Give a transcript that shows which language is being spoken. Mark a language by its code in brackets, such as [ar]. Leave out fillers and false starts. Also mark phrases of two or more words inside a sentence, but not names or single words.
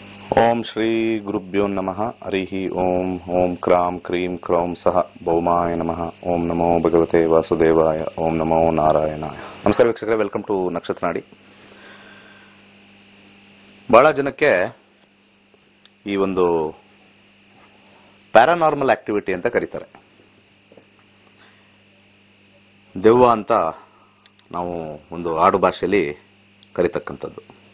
[sa] ओम श्री गुरुभ्यो नमः हरिः ओम ओम क्रां क्रीं क्रौं सह भौमाय नमः ओम नमो भगवते वासुदेवाय ओम नमो नारायणाय। [kn] ನಮಸ್ಕಾರ ವೀಕ್ಷಕರೇ, [en] welcome to [kn] ನಕ್ಷತ್ರ ನಾಡಿ. ಬಹಳ ಜನಕ್ಕೆ ಈ ಒಂದು [en] paranormal activity [kn] ಅಂತ ಕರೀತಾರೆ. ದೆವ್ವ ಅಂತ ನಾವು ಒಂದು ಆಡು ಭಾಷೆಯಲ್ಲಿ ಕರೀತಕ್ಕಂಥದ್ದು.